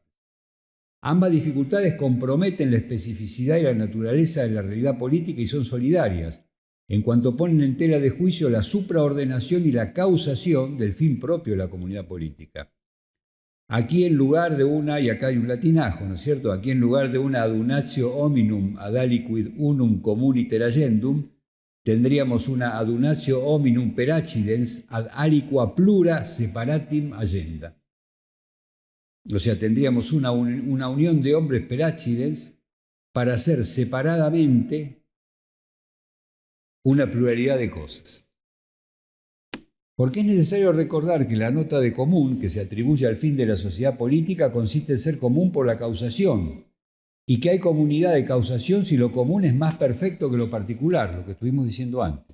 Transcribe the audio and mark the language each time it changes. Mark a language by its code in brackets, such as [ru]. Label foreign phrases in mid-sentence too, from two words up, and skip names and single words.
[es] Ambas dificultades comprometen la especificidad y la naturaleza de la realidad política y son solidarias, en cuanto ponen en tela de juicio la supraordenación y la causación del fin propio de la comunidad política. Aquí en lugar de una, y acá hay un latinajo, ¿no es cierto? Aquí en lugar de una [la] adunatio hominum ad aliquid unum communiter agendum, [es] tendríamos una [la] adunatio hominum per accidens ad aliqua plura separatim agenda. [es] O sea, tendríamos una unión de hombres [la] per accidens [es] para hacer separadamente una pluralidad de cosas. Porque es necesario recordar que la nota de común que se atribuye al fin de la sociedad política consiste en ser común por la causación, y que hay comunidad de causación si lo común es más perfecto que lo particular, lo que estuvimos diciendo antes.